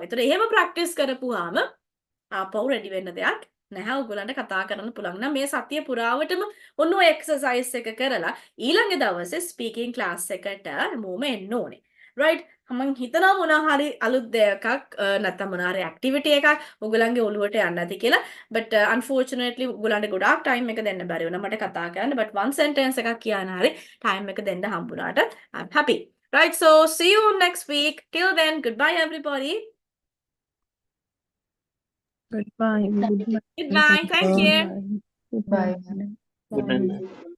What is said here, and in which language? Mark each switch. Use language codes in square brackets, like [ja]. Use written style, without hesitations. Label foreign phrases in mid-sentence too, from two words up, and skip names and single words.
[si] ඒතර එහෙම practice කරපුවාම ආපහු ready වෙන්න දෙයක් නැහැ. ඔයගොල්ලන්ට කතා කරන්න පුළුවන් නම් මේ සතිය පුරාවටම ඔන්න ඔය exercise එක කරලා ඊළඟ දවසේ [en] speaking class [si] එකට හැමෝම එන්න ඕනේ. right? මම හිතනවා මොනවා හරි අලුත් දෙයක් නැත්නම් මොනවා හරි activity එකක් ඔයගොල්ලන්ගේ ඔළුවට යන්න ඇති කියලා. but unfortunately ඔයගොල්ලන්ට ගොඩාක් time එක දෙන්න බැරි වුණා මට කතා කරන්න. [en] but one sentence [si] එකක් කියන්න හරි time එක දෙන්න හම්බුණාට [en] I'm happy. right? So see you next week. Till then, goodbye everybody. Goodbye. Goodbye. Good night. Thank you. Bye. Good Bye. night. Good night.